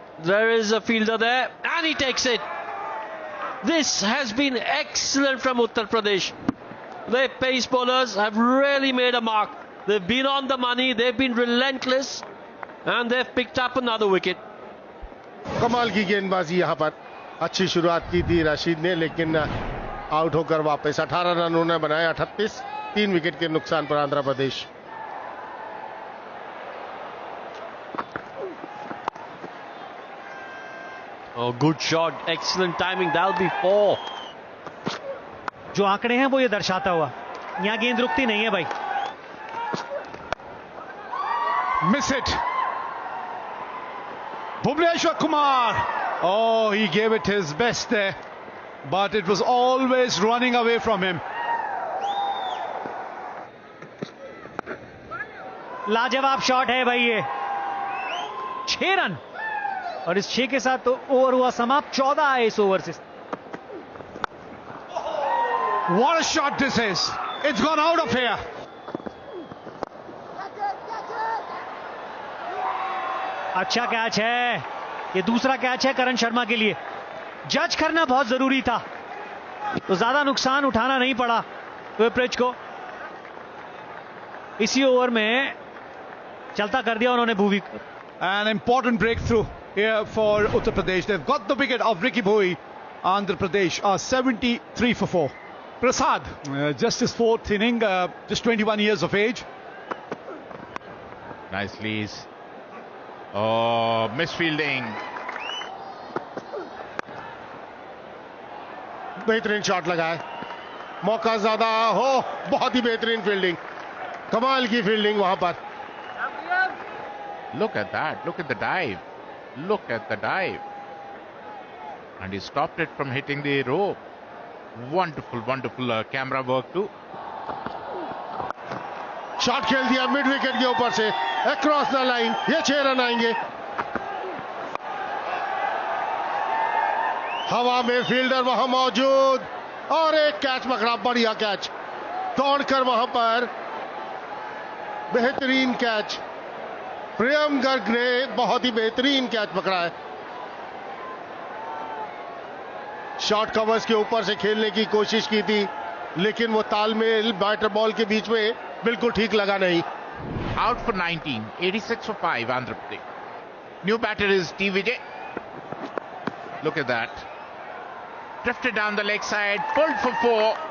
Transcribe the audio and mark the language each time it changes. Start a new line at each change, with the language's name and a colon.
English: There is a fielder there, and he takes it. This has been excellent from Uttar Pradesh. Their pace bowlers have really made a mark. They've been on the money. They've been relentless, and they've picked up another wicket.
Hindi: कमाल की गेंदबाजी यहां पर। अच्छी शुरुआत की थी राशिद ने, लेकिन आउट होकर वापस 18 रन उन्होंने बनाए। 38, 3 विकेट के नुकसान पर Andhra Pradesh.
English: Oh, good shot, excellent timing. That'll be 4.
Hindi: जो आंकड़े हैं वो ये दर्शाता हुआ, यहां गेंद रुकती नहीं है भाई।
English: Miss it, Bhuvneshwar Kumar. Oh, he gave it his best there, but it was always running away from him.
Hindi: लाजवाब शॉट है भाई ये। 6 रन और इस 6 के साथ तो ओवर हुआ समाप्त। 14 है इस ओवर से।
English: What a shot this is. It's gone out of here.
Hindi: अच्छा कैच है, ये दूसरा कैच है करण शर्मा के लिए। जज करना बहुत जरूरी था, तो ज्यादा नुकसान उठाना नहीं पड़ा विप्रिज को। इसी ओवर में चलता कर दिया उन्होंने Bhuvi.
English: An important breakthrough here for Uttar Pradesh. They've got the wicket of Ricky Bhoi. Andhra Pradesh are 73 for 4. Prasad, just his 4th inning, just 21 years of age. Nicely. Oh, misfielding.
Hindi: बेहतरीन shot लगा है, मौका ज्यादा हो। बहुत ही बेहतरीन fielding, कमाल की फील्डिंग वहां पर।
English: Look at that. Look at the dive. Look at the dive. And he stopped it from hitting the rope. Wonderful camera work too.
Hindi: Shot खेल दिया मिड विकेट के ऊपर से, अक्रॉस द लाइन। ये 6 रन आएंगे। हवा में फील्डर वहां मौजूद और एक कैच पकड़ा, बढ़िया कैच दौड़कर वहां पर। बेहतरीन कैच, प्रियम गर्ग ने बहुत ही बेहतरीन कैच पकड़ा है। शॉर्ट कवर्स के ऊपर से खेलने की कोशिश की थी, लेकिन वो तालमेल बैटर बॉल के बीच में बिल्कुल ठीक लगा नहीं।
English: Out for 19, 86 for 5, Andhra Pradesh. New batter is T. Vijay. Look at that. Drifted down the leg side, pulled for 4.